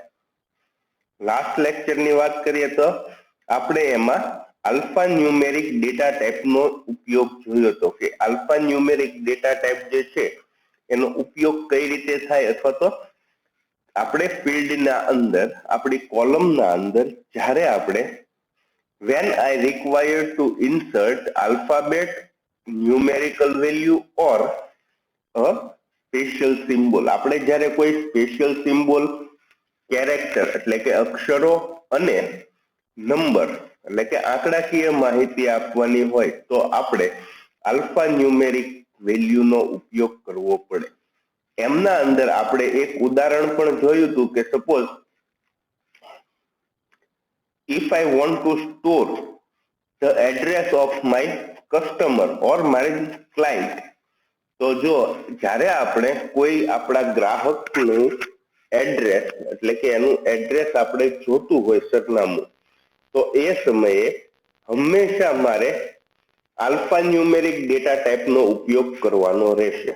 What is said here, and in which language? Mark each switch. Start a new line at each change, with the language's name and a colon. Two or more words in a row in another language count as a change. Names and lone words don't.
Gujarati: લાસ્ટ લેક્ચરની વાત કરીએ તો આપણે એમાં
English: alpha numeric data
Gujarati: ટાઈપનો ઉપયોગ જોયો હતો કે
English: alpha numeric data
Gujarati: ટાઈપ જે છે એનો ઉપયોગ કઈ રીતે થાય અથવા તો આપણે ફિલ્ડના અંદર આપણી કોલમના અંદર જ્યારે આપણે
English: when I require to insert alphabet, numerical value or a special symbol,
Gujarati: આપણે જ્યારે કોઈ
English: special symbol,
Gujarati: કેરેક્ટર એટલે કે અક્ષરો અને નંબર એટલે કે આંકડાકીય માહિતી આપવાની હોય તો આપણે આલ્ફા ન્યુમેરિક વેલ્યુનો ઉપયોગ કરવો પડે. એમના અંદર આપણે એક ઉદાહરણ પણ જોયું હતું કે સપોઝ
English: if I want to store the address of my customer or my client,
Gujarati: તો જો જ્યારે આપણે કોઈ આપણા ગ્રાહકનું એડ્રેસ એટલે કે એનું એડ્રેસ આપણે જોતું હોય, સરનામું, તો એ સમયે હંમેશા મારે
English: alpha numeric data
Gujarati: ટાઈપનો ઉપયોગ કરવાનો રહેશે.